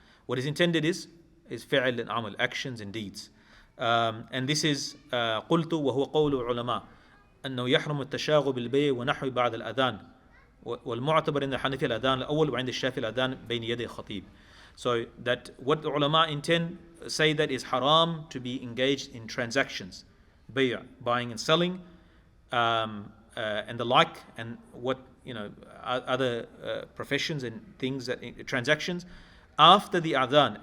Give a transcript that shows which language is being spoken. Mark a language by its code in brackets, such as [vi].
[en] What is intended is فعل and amal, actions and deeds. And this is [ar] قلت وهو قول العلماء أنه يحرم التشاغل بالبيع ونحو بعد الأذان والمعتبر عند الحنفية الأذان الأول وعند الشافعي الأذان بين يدي الخطيب. [en] So that what the ulama intend, say that is haram to be engaged in transactions, buying and selling, and the like, and what, other professions and things, that transactions after the adhan.